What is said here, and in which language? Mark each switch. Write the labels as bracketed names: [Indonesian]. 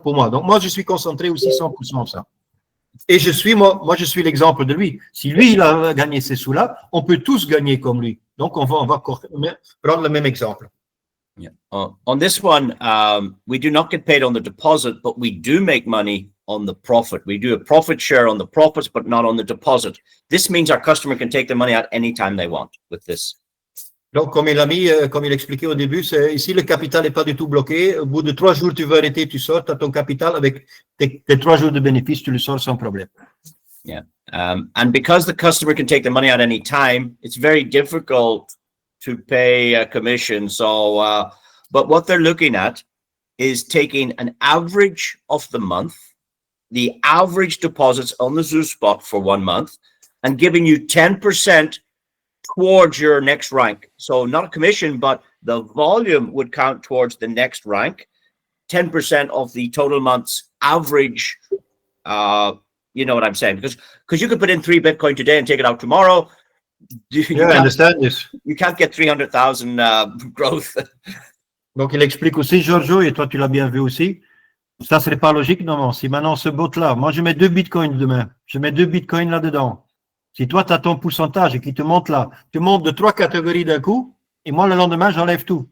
[French] Pour moi. Donc, moi, je suis concentré aussi 100% sur ça. Et je suis l'exemple de lui. Si lui, il a gagné ces sous-là, on peut tous gagner comme lui. Donc, on va prendre le même exemple. [English] Yeah. On this one, we do not get paid on the deposit, but we do make money on the profit. We do a profit share on the profits, but not on the deposit. This means our customer can take the money out anytime they want with this. Donc, comme il a mis, comme il expliquait au début, c'est ici le capital n'est pas du tout bloqué. Au bout de 3 jours, tu veux arrêter, tu sors, tu as ton capital avec tes 3 jours de bénéfice, tu le sors sans problème. And because the customer can take the money at any time, it's very difficult to pay a commission. So, but what they're looking at is taking an average of the month, the average deposits on the Zoo Spot for 1 month, and giving you 10% towards your next rank. So not a commission, but the volume would count towards the next rank, 10% of the total month's average. You know what I'm saying? Because you could put in 3 Bitcoin today and take it out tomorrow. Yeah, I understand this. You can't get 300,000 growth. [French] Donc, il explique aussi, Giorgio, et toi, tu l'as bien vu aussi. Ça, ce n'est pas logique, non. Si maintenant, ce bot-là, moi, je mets 2 bitcoins demain, je mets 2 bitcoins là-dedans. Si toi, tu as ton pourcentage et qu'il te monte là, tu montes de 3 catégories d'un coup, et moi, le lendemain, j'enlève tout.